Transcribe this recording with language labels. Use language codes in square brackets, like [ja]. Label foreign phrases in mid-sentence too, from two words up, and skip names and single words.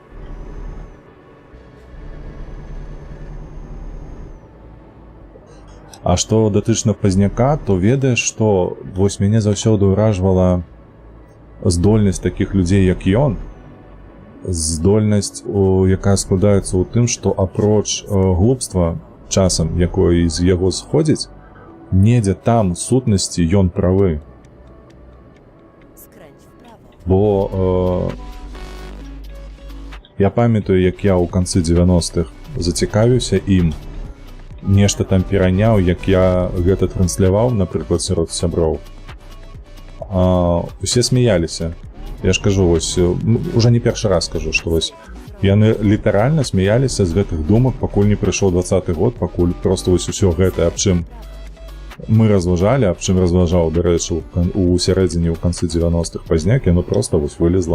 [be] А што датычна пазняка, то ведаеш, што вось мяне заўсёды ўражвала здольнасць такіх людзей, як ён, здольнасць, якая складаецца ў тым, што апроч глупства часам, якое з яго сходзіць, недзе там сутнасці ён правы. [pl] Skręć w prawo. [be] Бо я памятаю, як я ў канцы 90-х зацікавіўся ім, нешта там пераняў, як я гэта трансляваў, напрыклад, сярод сяброў. Усе смяяліся. Я ж кажу, вось, уже не першы раз кажу, што вось яны літаральна смяяліся з гэтых думак, пакуль не прыйшоў 20-й год, пакуль просто вось усё гэта, аб чым мы разважалі, аб чым разважаў, дарэчы, у сярэдзіне, ў канцы 90-х пазняк, яно просто вось вылезла.